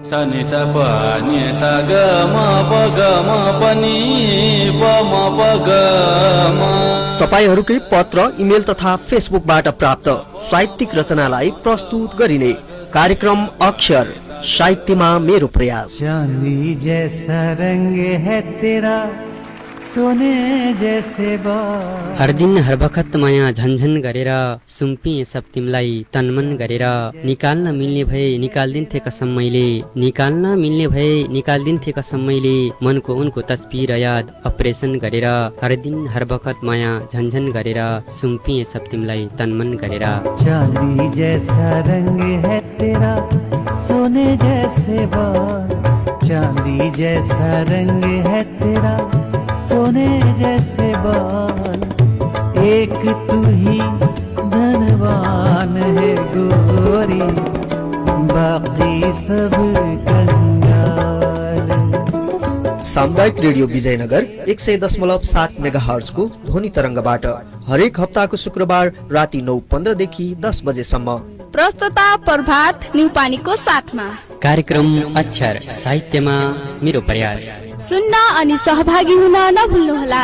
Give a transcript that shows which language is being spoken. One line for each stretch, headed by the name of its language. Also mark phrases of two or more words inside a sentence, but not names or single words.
Nepali: तपाईहरूकै पत्र इमेल तथा फेसबुकबाट प्राप्त साहित्यिक रचनालाई प्रस्तुत गरिने कार्यक्रम अक्षर साहित्यमा मेरो प्रयास।
Hindi: चांदी जैसा रंग है तेरा सोने जैसे बाल।
Nepali: हर दिन हर बखत माया झन्झन गरेर सुम्पिए सब तिमलाई तनमन गरेर, निकाल्न मिल्ने भए निकाल्दिन्थे कसम मैले, निकाल्न मिल्ने भए निकाल्दिन्थे कसम मैले, मनको उनको तस्बिर याद अपरेसन गरेर, हर दिन हर बखत माया झन्झन गरेर सुम्पिए सब तिमलाई तनमन गरेर।
Hindi: चांदी जैसा रंग है तेरा सोने जैसे बाल, चांदी जैसा रंग है तेरा सोने जैसे बाल, एक तू ही धनवान है गोरी बाकी सब कंगाल।
Nepali: सामुदायिक रेडियो विजयनगर 100.7 मेगाहर्ज को ध्वनि तरङ्गबाट हरेक हप्ताको शुक्रबार राति 9:15 देखि 10 बजेसम्म। प्रस्तुता प्रभात न्युपानीको साथमा कार्यक्रम अक्षर साहित्यमा मेरो प्रयास सुन्न अनि सहभागी हुन नभुल्नुहोला।